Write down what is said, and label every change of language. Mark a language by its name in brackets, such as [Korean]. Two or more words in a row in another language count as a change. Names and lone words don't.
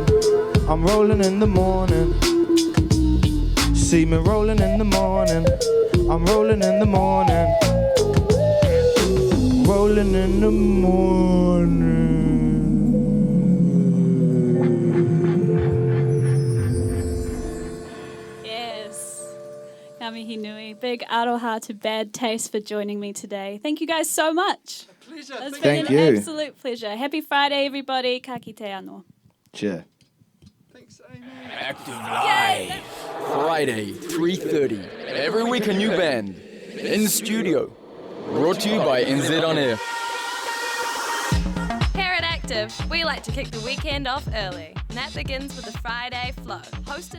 [English] I'm rolling in the morning. See me rolling in the morning. I'm rolling in the morning. Rolling in the morning. Yes. [Māori] Ngā nui. [English] Big aroha to Bad Taste for joining me today. Thank you guys so much. Pleasure. It's Thank been you. an absolute pleasure. Happy Friday, everybody. [Māori] Ka kite anō. [English] Cheer. Thanks, Aimee. Active Live. Friday, 3:30. Every week a new band. In studio. Brought to you by NZ On Air. Here at Active, we like to kick the weekend off early, and that begins with the Friday Flow, hosted